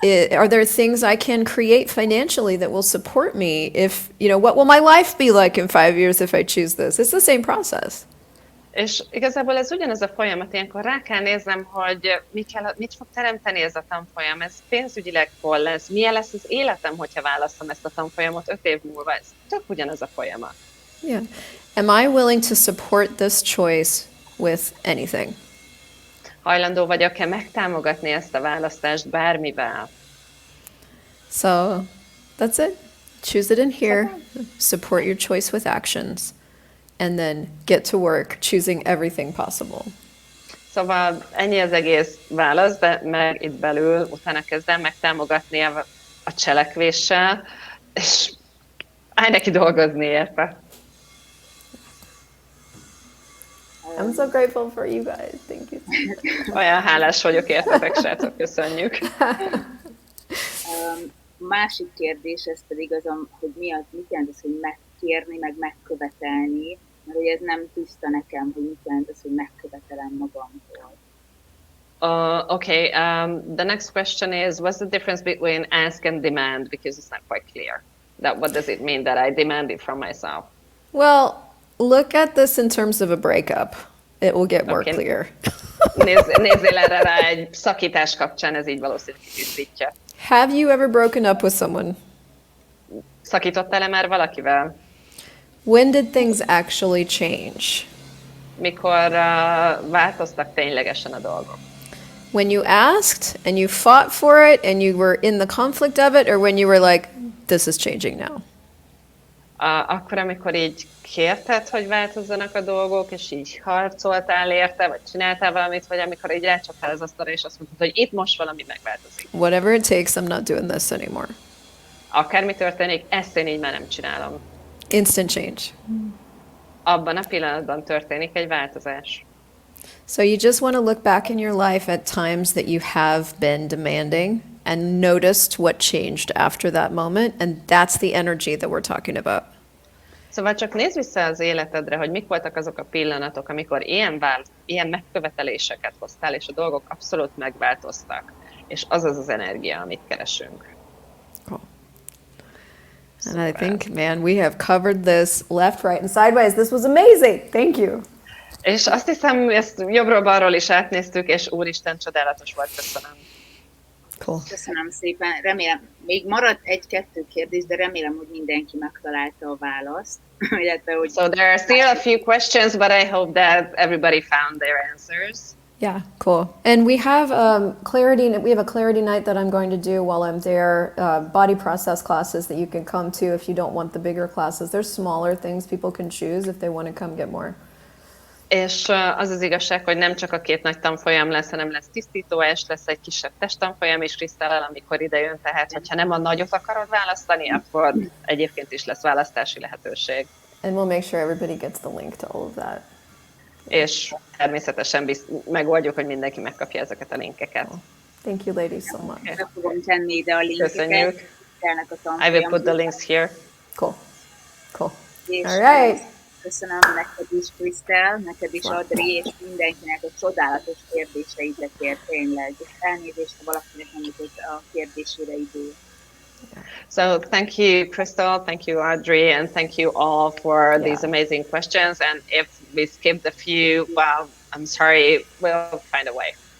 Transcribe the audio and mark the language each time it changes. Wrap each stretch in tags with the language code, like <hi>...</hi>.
<en>Are there things I can create financially that will support me if, you know, what will my life be like in 5 years if I choose this? It's the same process.</en> <hu>És igazából ez ugyanaz a folyamat, ilyenkor rá kell néznem, hogy mit fog teremteni ez a tanfolyam, ez pénzügyileg hol lesz, milyen lesz az életem, hogyha választom ezt a tanfolyamot 5 év múlva, ez tök ugyanaz a folyamat.</hu> <en>Yeah. Am I willing to support this choice with anything?</en> <hu>Hajlandó vagyok-e megtámogatni ezt a választást bármivel?</hu> <en>So, that's it. Choose it in here, support your choice with actions, and then get to work choosing everything possible.</en> <hu>Szóval ennyi az egész válasz, de meg itt belül utána kezdem megtámogatni a cselekvéssel, és állj neki dolgozni érte.</hu> <en>I'm so grateful for you guys. Thank you.</en> <hu>Olyan hálás vagyok értetek, srácok, köszönjük. Másik kérdés, ez pedig az, hogy mit jelent az, hogy megkérni, meg megkövetelni, mert hogy ez nem tiszta nekem, hogy mit jelent az, hogy megkövetelem magamtól.</hu> <en>Okay, the next question is, what's the difference between ask and demand? Because it's not quite clear. What does it mean that I demand it from myself? Well, look at this in terms of a breakup. It will get more clear.</en> <hu>Nézzél erre rá egy szakítás kapcsán, ez így valószínűleg tisztítja.</hu> <en>Have you ever broken up with someone?</en> <hu>Szakítottál-e már valakivel?</hu> <en>When did things actually change?</en> <hu>Mikor változtak ténylegesen a dolgok?</hu> <en>When you asked and you fought for it and you were in the conflict of it, or when you were like, this is changing now?</en> <hu>Akkor, amikor így kérted, hogy változzanak a dolgok, és így harcoltál érte, vagy csináltál valamit, vagy amikor így rácsaptál az asztalra, és azt mondtad, hogy itt most valami megváltozik.</hu> <en>Whatever it takes, I'm not doing this anymore.</en> <hu>Akármi történik, ezt én így már nem csinálom.</hu> <en>Instant change.</en> <hu>Abban a pillanatban történik egy változás.</hu> <en>So you just want to look back in your life at times that you have been demanding and noticed what changed after that moment, and that's the energy that we're talking about.</en> <hu>Szóval csak nézz vissza az életedre, hogy mik voltak azok a pillanatok, amikor ilyen megköveteléseket hoztál, és a dolgok abszolút megváltoztak. És az az energia, amit keresünk.</hu> <en>Cool. And I think, man, we have covered this left, right, and sideways. This was amazing. Thank you.</en> <hu>És azt hiszem, ezt jobbról-balról is átnéztük, és úristen, csodálatos volt, köszönöm.</hu> <en>Cool.</en> <hu>Köszönöm szépen. Remélem, még maradt egy-kettő kérdés, de remélem, hogy mindenki megtalálta a választ.</hu> <en>So there are still a few questions, but I hope that everybody found their answers. Yeah, cool. And we have clarity. We have a clarity night that I'm going to do while I'm there. Body process classes that you can come to if you don't want the bigger classes. There's smaller things people can choose if they want to come get more.</en> <hu>És az az igazság, hogy nem csak a 2 nagy tanfolyam lesz, hanem lesz tisztítóes, lesz egy kisebb testtanfolyam is Christellel, amikor ide jön, tehát hogyha nem a nagyot akarod választani, akkor egyébként is lesz választási lehetőség.</hu> <en>And we'll make sure everybody gets the link to all of that.</en> <hu>És természetesen megoldjuk, hogy mindenki megkapja ezeket a linkeket.</hu> <en>Thank you, ladies, so much.</en> <hu>Meg fogom tenni ide a linkeket. Köszönjük.</hu> <en>I will put the links here. Cool. Cool.</en> <hu>És</hu> <en>all right.</en> <hu>Köszönöm neked is, Christel, neked is, Adri, és mindenkinek a csodálatos kérdéseidekért, tényleg. És elnézést, ha valakinek nem jutott a kérdésére idő.</hu> <en>So thank you, Christel, thank you, Audrey, and thank you all for these amazing questions. And if we skipped a few, well, I'm sorry, we'll find a way.</en>